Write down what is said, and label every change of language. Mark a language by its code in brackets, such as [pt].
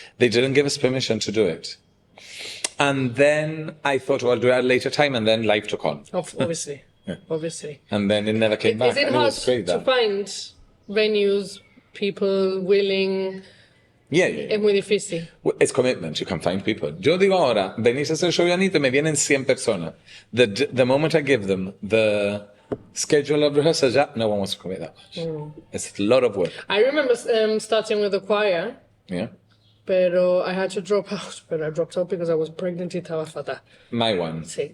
[en] They didn't give us permission to do it. And then I thought, well, I'll do it at a later time, and then life took on. Obviously. Obviously. And then it never came back. Is it and it hard was great to that. find venues, people willing? Yeah. [es] Es muy difícil. [en] It's commitment. You can find people. [es] Yo digo ahora, venís a hacer show Janito, me vienen 100 personas. [en] The moment I give them the schedule of rehearsals, yeah, no one wants to commit that much. It's a lot of work. I remember starting with the choir, Yeah. [es] pero [en] I had to drop out. But I dropped out because I was pregnant [es] y estaba fatal. [en] My one.